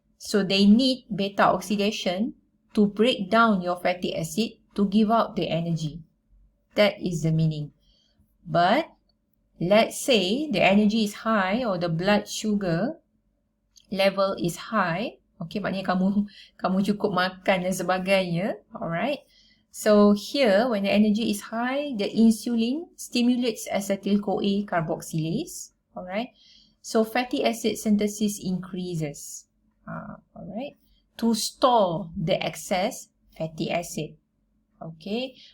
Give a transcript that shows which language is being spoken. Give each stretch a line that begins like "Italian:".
English: So they need beta oxidation to break down your fatty acid to give out the energy. That is the meaning. But let's say the energy is high or the blood sugar level is high.
Malay: Okay, maknanya kamu cukup makan dan sebagainya.
English: Alright. So here, when the energy is high, the insulin stimulates acetyl-CoA carboxylase. Alright. So fatty acid synthesis increases. Alright. To store the excess fatty acid. Okay.